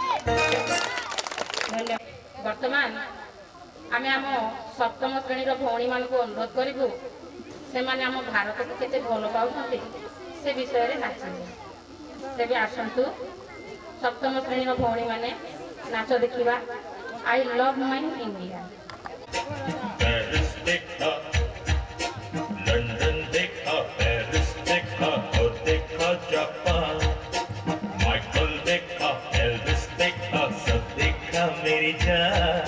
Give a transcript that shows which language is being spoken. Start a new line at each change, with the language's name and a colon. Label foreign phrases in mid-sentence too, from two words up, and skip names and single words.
Odia: ବର୍ତ୍ତମାନ ଆମେ ଆମ ସପ୍ତମ ଶ୍ରେଣୀର ଭଉଣୀମାନଙ୍କୁ ଅନୁରୋଧ କରିବୁ ସେମାନେ ଆମ ଭାରତକୁ କେତେ ଭଲ ପାଉଛନ୍ତି ସେ ବିଷୟରେ ନାଚିବେ। ତେବେ ଆସନ୍ତୁ ସପ୍ତମ ଶ୍ରେଣୀର ଭଉଣୀମାନେ ନାଚ ଦେଖିବା।
English: I love my India.
Hindi: लंदन देखा, पेरिस देखा और देखा जापान, माइकल देखा, एल्विस देखा, सब देखा मेरी जान।